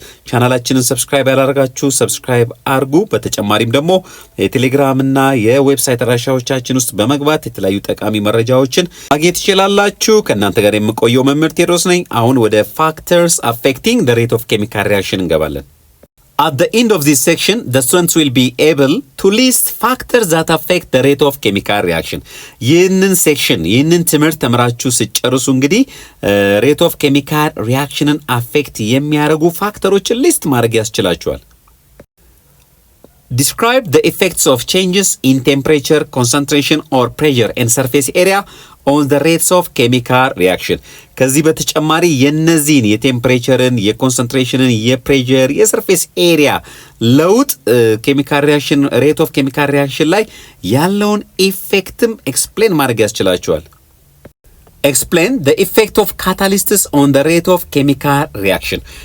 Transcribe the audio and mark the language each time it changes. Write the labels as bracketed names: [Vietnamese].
[Amharic] ቻናላችንን ሰብስክራይብ ያላደረጋችሁ ሰብስክራይብ አርጉ። በተጨማሪም ደግሞ የቴሌግራም እና የዌብሳይት አድራሻዎቻችን ውስጥ በመግባት የተለያዩ ጠቃሚ መረጃዎችን ማግኘት ትችላላችሁ። ከእናንተ ጋር የምቆየው መምህር ቴዎድሮስ ነኝ። አሁን ወደ ፋክተርስ አፌክቲንግ ዘ ሬት ኦፍ ኬሚካል ሪአክሽን እንገባለን። [English] At the end of this section, the students will be able to list factors that affect the rate of chemical reaction. [Amharic] ይህንን ሴክሽን ይህንን ትምህርት ተምራችሁ ስጨርሱ እንግዲህ ሬት ኦፍ ኬሚካል ሪአክሽንን አፌክት የሚያደርጉ ፋክተሮችን ሊስት ማድረግ ያስችላችኋል። [English] Describe the effects of changes in temperature, concentration or pressure and surface area on the rates of chemical reaction. [Amharic] ከዚህ በተጨማሪ የነዚህን የቴምፕሬቸርን፣ የኮንሰንትሬሽንን፣ የፕሬሸር፣ የሰርፌስ ኤሪያ ለውጥ ኬሚካል ሪአክሽን ሬት ኦፍ ኬሚካል ሪአክሽን ላይ ያለውን ኢፌክትም ኤክስፕሌን ማድረግ ያስችላቸዋል። [English] Explain the effect of catalysts on the rate of chemical reaction.